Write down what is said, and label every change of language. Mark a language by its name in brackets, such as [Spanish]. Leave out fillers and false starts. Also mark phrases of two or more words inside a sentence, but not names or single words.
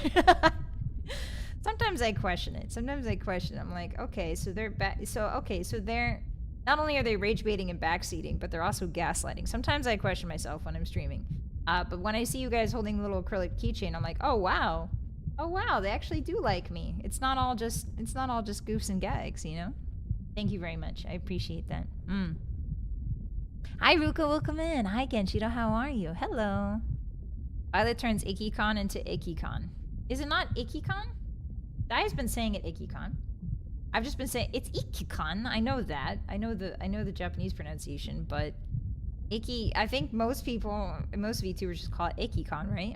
[English] Sometimes I question it. I'm like, okay, so they're not only are they rage baiting and backseating, but they're also gaslighting. Sometimes I question myself when I'm streaming. But when I see you guys holding a little acrylic keychain, I'm like, oh wow, they actually do like me. It's not all just goofs and gags, you know. Thank you very much. I appreciate that. Hi Ruka, welcome in. Hi Genshiro, how are you? Hello. Vylett turns IckyCon into IckyCon. Is it not IckyCon? Dia's been saying it IckyCon. I've just been saying it's IckyCon. I know that. I know the Japanese pronunciation, but Icky. I think most VTubers just call it IckyCon, right?